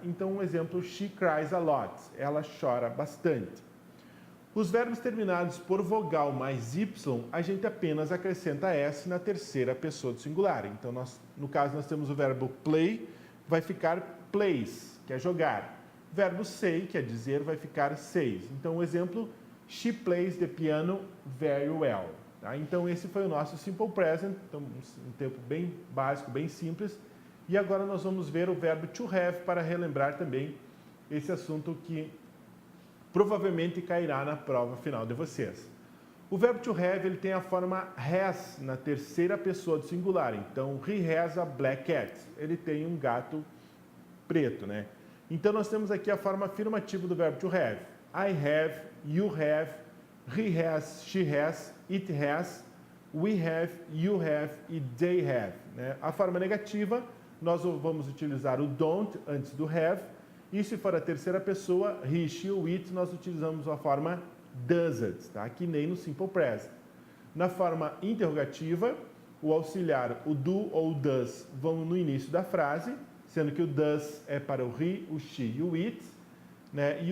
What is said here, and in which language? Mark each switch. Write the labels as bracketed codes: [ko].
[pt] Então, um exemplo, [en] she cries a lot. [pt] Ela chora bastante. Os verbos terminados por vogal mais Y, a gente apenas acrescenta S na terceira pessoa do singular. Então, no caso, nós temos o verbo play, vai ficar plays, que é jogar. Verbo say, que é dizer, vai ficar says. Então, o exemplo, [en] she plays the piano very well. [pt] Tá? Então, esse foi o nosso simple present, então, um tempo bem básico, bem simples. E agora nós vamos ver o verbo to have para relembrar também esse assunto que provavelmente cairá na prova final de vocês. O verbo to have, ele tem a forma has na terceira pessoa do singular. Então, [en] he has a black cat. [pt] Ele tem um gato preto, né? Então, nós temos aqui a forma afirmativa do verbo to have. [en] I have, you have, he has, she has, it has, we have, you have e they have, né? [pt] A forma negativa, nós vamos utilizar o don't antes do have. E se for a terceira pessoa, he, she ou it, nós utilizamos a forma doesn't, tá? Que nem no simple present. Na forma interrogativa, o auxiliar, o do ou o does, vão no início da frase, sendo que o does é para o he, o she e o it, né?